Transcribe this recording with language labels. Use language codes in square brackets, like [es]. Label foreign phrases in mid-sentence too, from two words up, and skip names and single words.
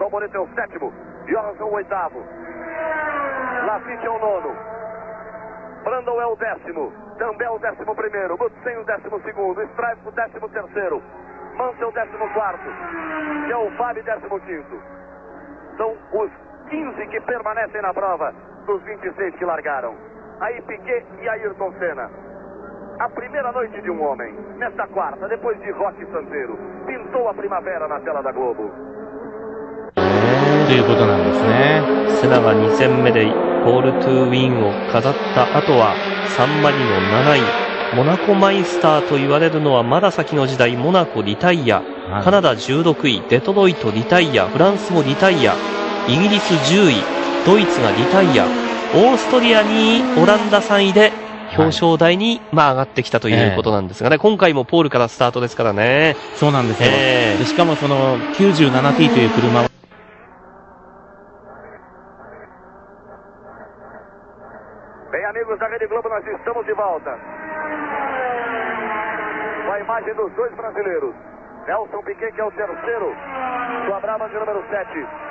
[pt] Alboreto é o 7º, Johansson o 8º, Lafitte é o 9º, Brandon é o 10º, Também o 11º, Lutsen o 12º, Strife o 13º, Mansell o 14º, e o Fábio 15º. São os 15 que permanecem na prova dos 26 que largaram. Aí Piquet e Ayrton Senna. A primeira noite de um homem, nesta quarta, depois de Roque Santeiro, pintou a primavera na tela da Globo. [ja] ということなんですね。セナが2戦目でポールトゥーウィンを飾った後はサンマリノ7位、モナコマイスターと言われるのはまだ先の時代。モナコリタイア、カナダ16位、デトロイトリタイア、フランスもリタイア、イギリス10位、ドイツがリタイア、オーストリア2位、オランダ3位で表彰台に上がってきたということなんですがね、今回もポールからスタートですからね。そうなんですよ。でしかもその 97T という車は [pt] Bem, amigos da Rede Globo, nós estamos de volta. Com a imagem dos dois brasileiros. Nelson Piquet, que é o terceiro, sua Brabham de número 7.